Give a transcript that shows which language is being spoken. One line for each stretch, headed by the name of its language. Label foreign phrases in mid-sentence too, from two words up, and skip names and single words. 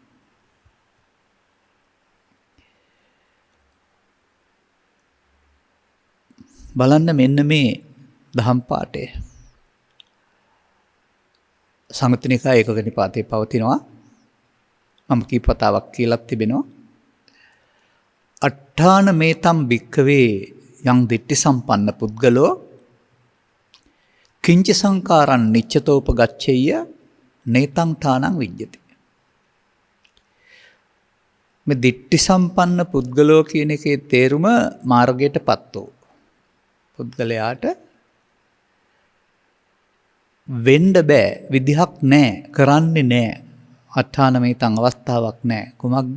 Sinhala: බලන්න මෙන්න මේ දහම් පාඩය. සංයුත්ත නිකාය ඒකක නිපාතේ පවතිනවා. මම කීප වතාවක් කියලා තිබෙනවා.
Pali: අට්ඨාන මේතම් භික්ඛවේ යං දිට්ඨි සම්පන්න පුද්ගලෝ කිංච සංකාරං නිච්චතෝපගච්ඡේය නේතං ඨානං විජ්ජති.
Sinhala: මේ
Pali: දිට්ඨි සම්පන්න පුද්ගලෝ
Sinhala: කියන එකේ තේරුම මාර්ගයටපත් වූ පුද්ගලයාට වෙන්න බෑ විදිහක් නැහැ කරන්නේ නැහැ. අට්ඨානමේතං අවස්ථාවක් නැහැ. කුමක්ද?